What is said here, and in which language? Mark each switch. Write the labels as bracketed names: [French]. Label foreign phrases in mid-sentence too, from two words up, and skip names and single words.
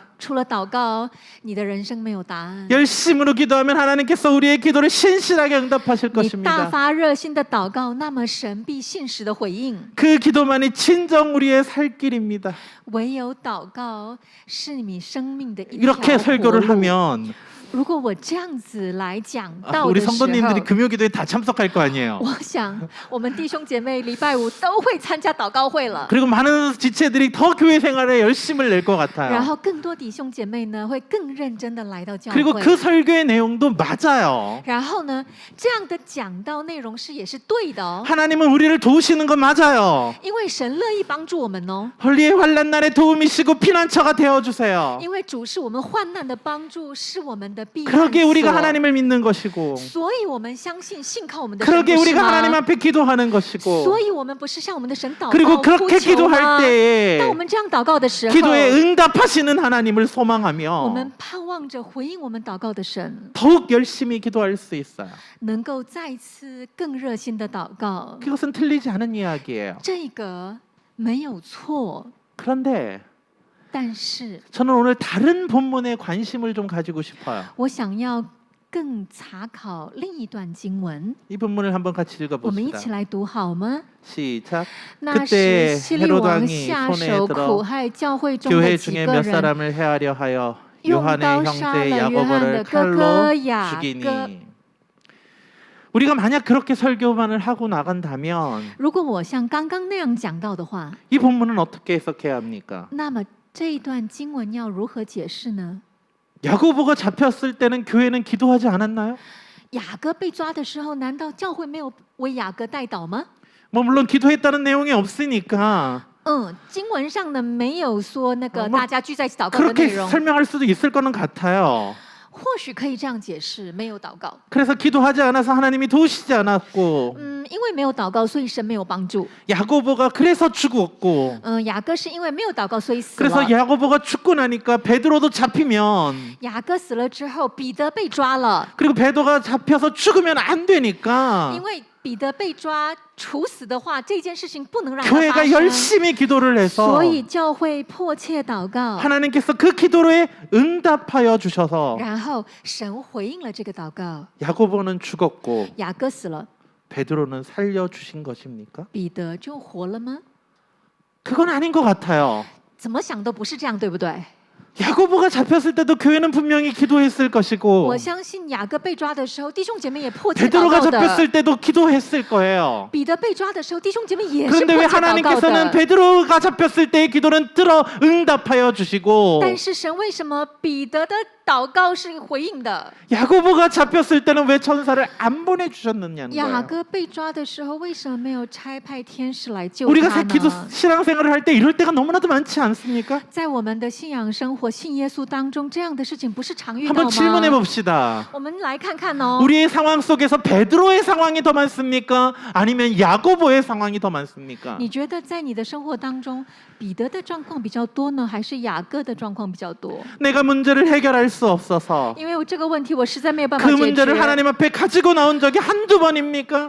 [Chinese] 除了祷告，你的人生没有答案。 [Korean] 열심으로 기도하면 하나님께서 우리의 기도를 신실하게 응답하실 [Chinese] 你大 [Korean] 것입니다. [Chinese] 发热心的祷告，那么神必信实的回应。 [Korean] 그 기도만이 진정 우리의 살 길입니다. [Chinese] 唯有祷告是你生命的一条 [Korean] 이렇게 [Chinese] 活 [Korean] 설교를 [Chinese] 路。 [Korean] 하면 [Chinese] 如果我这样子来讲道 [Korean] 우리 [Chinese] 的时候， [Korean] 성도님들이 금요기도에 다 참석할 거 아니에요. [Chinese] 我想我们弟兄姐妹礼拜五都会参加祷告会了。 [Korean] 그리고 많은 지체들이 더 교회 생활에 열심을 낼 것 [Chinese] 然 [Korean] 같아요. [Chinese] 后更多弟兄姐妹呢会更认真的来到教 [Korean] 그리고 [Chinese] 会。 [Korean] 그 설교의 내용도 맞아요. [Chinese] 然后呢，这样的讲道内容是也是对的哦， [Korean] 하나님은 우리를 도우시는 건 맞아요. [Chinese] 因为神乐意帮助我们哦， [Korean] 헐리의 환난 날에 도움이시고 피난처가 되어 주세요. [Chinese] 因为主是我们患难的帮助，是我们的避难 [Korean] 그러게 [Chinese] 所。 [Korean] 우리가 하나님을 믿는 것이고 [Chinese] 所以我们相信信靠我们的神， [Korean] 그러게 [Chinese] 不是 [Korean] 우리가 하나님 [Chinese] 吗？ [Korean] 앞에 기도하는 것이고 [Chinese] 所以我们不是向我们的神祷 [Korean] 그리고 [Chinese] 告 [Korean] 그렇게 [Chinese] 呼求吗？ [Korean] 기도할 때에 [Chinese] 当我们这样祷告的时候， [Korean] 기도에 응답하시는 하나님을 [Chinese] 我 [Korean] 소망하며 [Chinese] 们盼望着回应我们祷告的神， [Korean] 더욱 열심히 기도할 수 있어요. [Chinese] 能够再次更热心的祷告。 [Korean] 그것은 틀리지 않은 이야기예요. [Chinese] 这个没有错， [Korean] 그런데 [Chinese] 但是 [Korean] 저는 오늘 다른 본문에 관심을 좀 가지고 싶어요. [Chinese] 我想要更查考另一段经文， [Korean] 이 본문을 한번 같이 [Chinese] 我们一 [Korean] 읽어봅시다. [Chinese] 起来读好吗？ [Korean] 시작. [Chinese] 那 [Korean] 그때 [Chinese] 时希律 [Korean] 헤롯 [Chinese] 王 [Korean] 왕이 [Chinese] 下 [Korean] 손에 [Chinese] 手 [Korean] 들어 [Chinese] 苦害教会中的 [Korean] 교회 [Chinese] 几 [Korean] 중에 [Chinese] 个 [Korean] 몇 [Chinese] 人， [Korean] 사람을 해하려 하여 [Chinese] 用 [Korean] 요한의 [Chinese] 刀杀 [Korean] 형제 [Chinese] 了约翰 [Korean] 야고보를 [Chinese] 的哥哥 [Korean] 칼로 [Chinese] 雅各。 [Korean] 죽이니. 우리가 만약 그렇게 설교만을 하고 나간다면 [Chinese] 如果我像刚刚那样讲到的话， [Korean] 이 본문은 어떻게 해석해야 합니까? [Chinese] 那么这一段经文要如何解释呢？ [Korean] 야고보가 잡혔을 때는 교회는 기도하지 않았나요? [Chinese] 雅各被抓的时候，难道教会没有为雅各代祷吗？ [Korean] 뭐 물론 기도했다는 내용이 없으니까 [Chinese] 经文上呢没有说那个 [Korean] 뭐 [Chinese] 大家聚在一起祷告的内 [Korean] 그렇게 [Chinese] 容， [Korean] 설명할 수도 있을 거는 같아요. [Chinese] 或许可以这样解释，没有祷告。 [Korean] 그래서 기도하지 않아서 하나님이 도우시지 않았고 [Chinese] 因为没有祷告，所以神没有帮助。 [Korean] 야고보가 그래서 죽었고 [Chinese] 雅各是因为没有祷告，所以死 [Korean] 그래서 [Chinese] 了。 [Korean] 야고보가 죽고 나니까 베드로도 잡히면 [Chinese] 雅各死了之后，彼得被抓了， [Korean] 그리고 베드로가 잡혀서 죽으면 안 되니까 [Chinese] 因为彼得被抓处死的话，这件事情不能让它发 [Korean] 교회가 [Chinese] 生。 [Korean] 열심히 기도를 해서 [Chinese] 所以教会迫切祷告， [Korean] 하나님께서 그 기도에 응답하여 주셔서 [Chinese] 然后神回应了这个祷告， [Korean] 야고보는 죽었고 [Chinese] 雅各死了， [Korean] 베드로는 살려 주신 것입니까? [Chinese] 彼得就活了吗？ [Korean] 그건 아닌 것 같아요. [Chinese] 怎么想都不是这样，对不对？ [Korean] 야고보가 잡혔을 때도 교회는 분명히 기도했을 것이고 [Chinese] 我相信雅各被抓的时候，弟兄姐妹也迫切祷 [Korean] 베드로가 [Chinese] 告的。 [Korean] 잡혔을 때도 기도했을 거예요. [Chinese] 彼得被抓的时候，弟兄姐妹也是 [Korean] 그런데 [Chinese] 迫 [Korean] 왜 [Chinese] 切祷告 [Korean] 하나님께서는 [Chinese] 的。 [Korean] 베드로가 잡혔을 때의 기도는 들어 응답하여 주시고 [Chinese] 但是神为什么彼得的祷告是回应的？ [Korean] 야고보가 잡혔을 때는 왜 천사를 안 보내주셨느냐는 [Chinese] 雅 [Korean] 거예요. [Chinese] 各被抓的时候，为什么没有差派天使来救 [Korean] 우리가 [Chinese] 他 [Korean] 기도 [Chinese] 呢？ [Korean] 신앙생활을 할 때 이럴 때가 너무나도 많지 않습니까? [Chinese] 在我们的信仰生活、信耶稣当中，这样的事情不是常遇到 [Korean] 한번 질문해 [Chinese] 吗？ [Korean] 봅시다. [Chinese] 我们来看看哦。 [Korean] 우리의 상황 속에서 베드로의 상황이 더 많습니까? 아니면 야고보의 상황이 더 많습니까? [Chinese] 你觉得在你的生活当中，彼得的状况比较多呢，还是雅各的状况比较多？ [Korean] 내가 문제를 해결할 수 없어서 [Chinese] 因为这个问题我实在没有办法 [Korean] 그 [Chinese] 解 [Korean] 문제를 [Chinese] 决。 [Korean] 하나님 앞에 가지고 나온 적이 한두 번입니까?